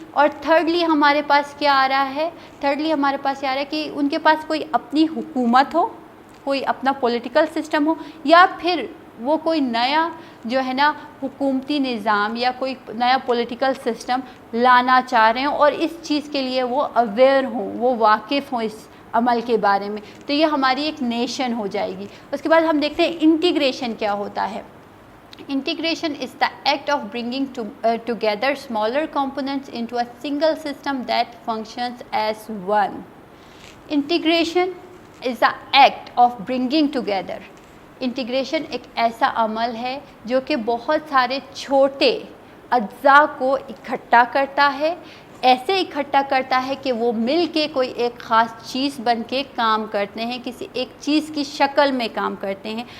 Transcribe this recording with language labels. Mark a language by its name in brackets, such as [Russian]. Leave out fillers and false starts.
[Urdu] اور تھرڈلی ہمارے پاس کیا آ رہا ہے، تھرڈلی ہمارے پاس یہ آ رہا ہے کہ ان کے پاس کوئی اپنی حکومت ہو، کوئی اپنا پولیٹیکل سسٹم ہو، یا پھر وہ کوئی نیا جو ہے نا حکومتی نظام یا کوئی نیا پولیٹیکل سسٹم لانا چاہ رہے ہوں، اور اس چیز کے لیے وہ اویئر ہوں، وہ واقف ہوں اس عمل کے بارے میں. تو یہ ہماری ایک نیشن ہو جائے گی. اس کے بعد ہم دیکھتے ہیں انٹیگریشن کیا ہوتا ہے. [English] Integration is the act of bringing together smaller components into a single system that functions as one. Integration is the act of bringing together. [Urdu] Integration ایک ایسا عمل ہے جو کہ بہت سارے چھوٹے اجزاء کو اکٹھا کرتا ہے، ایسے اکٹھا کرتا ہے کہ وہ مل کے کوئی ایک خاص چیز بن کے کام کرتے ہیں، کسی ایک چیز کی شکل میں کام کرتے ہیں.